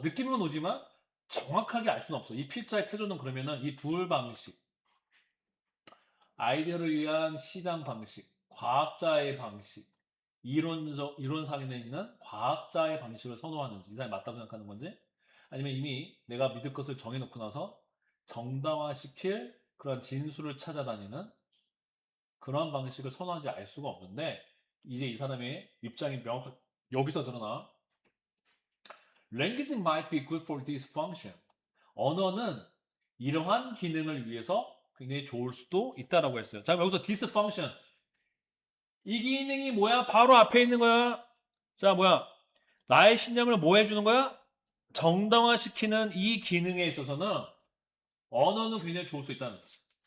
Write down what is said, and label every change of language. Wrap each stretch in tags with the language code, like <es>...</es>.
<ko>느낌은 오지만 정확하게 알 수는 없어. 이 필자의 태조는 그러면은 이 둘 방식, 아이디어를 위한 시장 방식, 과학자의 방식, 이론상에 있는 과학자의 방식을 선호하는지, 이 사람이 맞다고 생각하는 건지, 아니면 이미 내가 믿을 것을 정해놓고 나서 정당화시킬 그런 진술을 찾아다니는 그런 방식을 선호하는지 알 수가 없는데, 이제 이 사람의 입장이 여기서 드러나.</ko> <en>Language might be good for this function.</en> <ko>언어는 이러한 기능을 위해서 굉장히 좋을 수도 있다라고 했어요. 자, 여기서</ko> <en>this function.</en> <ko>이 기능이 뭐야? 바로 앞에 있는 거야. 자, 뭐야? 나의 신념을 뭐 해주는 거야? 정당화시키는 이 기능에 있어서는 언어는 굉장히 좋을 수 있다는 거지.</ko>